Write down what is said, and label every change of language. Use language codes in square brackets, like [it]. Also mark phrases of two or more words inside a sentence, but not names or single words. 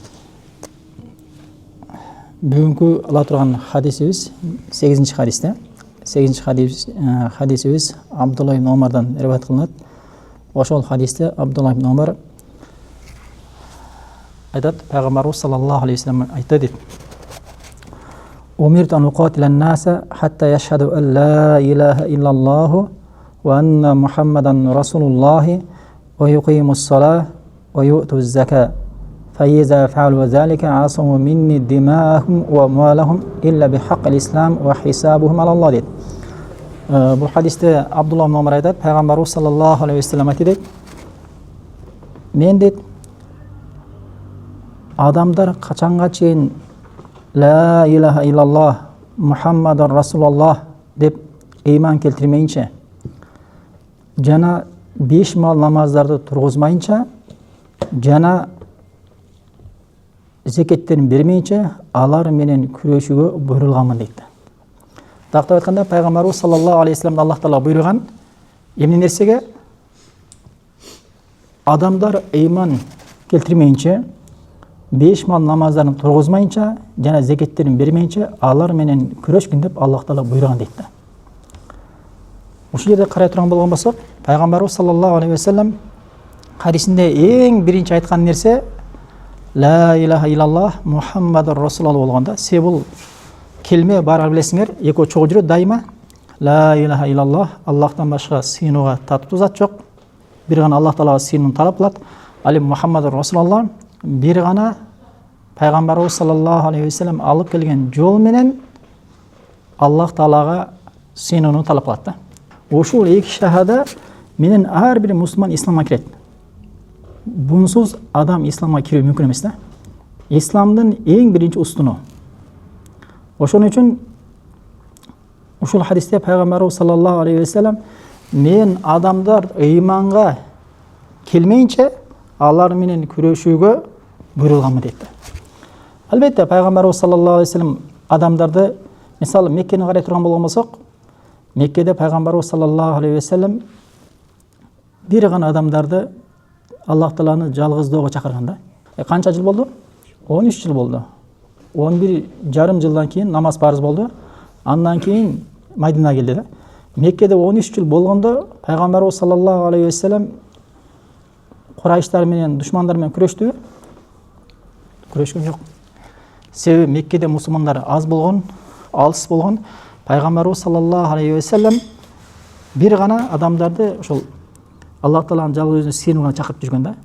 [ky] Бүгүнкү ала турган хадисибиз 8-чи хадисте. 8-чи хадисибиз Абдулла ибн Омардан риваят кылынат. Ошол хадисте Абдулла ибн Омар айтат, пайгамбарыбыз [ar] صلى الله عليه وسلم [ky] айтты дейт: [ar] أمرت أن أقاتل الناس حتى يشهدوا أن لا إله إلا الله وأن محمدا رسول الله ويقيموا الصلاة ويؤتوا الزكاة فإذا فعلوا ذلك عصموا مني دماءهم وأموالهم إلا بحق الإسلام وحسابهم على الله дейт. [ky] Бул хадисте Абдулла ибн Омар айтат, пайгамбарыбыз [ar] صلى الله عليه وسلم [ky] айтты дейт: Мен дейт, адамдар качанга чейин [ar] لا إله إلا الله محمدا رسول الله [ky] деп ыйман келтирмейинче жана 5 мал намаздарды тургузмайынча жана зекеттерин бермейинче алар менен күрөшүүгө буйрулганмын дейт. Тактап айтканда, пайгамбарыбыз [ar] صلى الله عليه وسلم [ky] Аллах Таала буйруган эмне нерсеге? Адамдар ыйман келтирмейинче, 5 мал намаздарын тургузмайынча жана зекеттерин бермейинче алар менен күрөшкүн деп Аллах Таала буйруган дейт. Ушул жерде карай турган болгон болсок, пайгамбарыбыз [ar] صلى الله عليه وسلم [ky] хадисинде эң биринчи айткан нерсе [ar] لا إله إلا الله محمدا رسول الله [ky] болгонда, бул келме баары билесиңер, экөө чогуу жүрөт дайыма. [ar] لا إله إلا الله, [ky] Аллахтан башка сыйынууга татыктуу зат жок. Бир гана Аллах Таалага сыйынууну талап кылат. Ал [ar] محمدا رسول الله [ky] бир гана пайгамбарыбыз [ar] صلى الله عليه وسلم [ky] алып келген жол менен Аллах Таалага сыйынууну талап кылат да. Ушул эки шахада менен ар бир мусулман исламга кирет. Бунсуз адам исламга кирүү мүмкүн эмес да. Исламдын эң биринчи устуну. Ошон үчүн ушул хадисте пайгамбарыбыз [ar] صلى الله عليه وسلم [ky] мен адамдар ыйманга келмейинче алар менен күрөшүүгө буйрулганмын дейт. Албетте пайгамбарыбыз [ar] صلى الله عليه وسلم [ky] адамдарды, мисалы Меккени карай турган болгон болсок, Меккеде пайгамбарыбыз [ar] صلى الله عليه وسلم [ky] бир гана адамдарды Аллах Тааланы жалгыздоого чакырган да. Канча жыл болду? 13 жыл болду. 11 жарым жылдан кийин намаз парыз болду. Андан кийин Мадинага келди да. Меккеде 13 жыл болгондо пайгамбарыбыз [ar] صلى الله عليه وسلم [ky] Курайштар менен, душмандар менен күрөштү. Күрөшкөн жок. Себеби Меккеде мусулмандар аз болгон, алыс болгон. Пайгамбарыбыз [ar] صلى الله عليه وسلم [ky] бир гана адамдарды ошол Аллах Тааланын жалгыз өзүнө сыйынууга чакырып жүргөн да.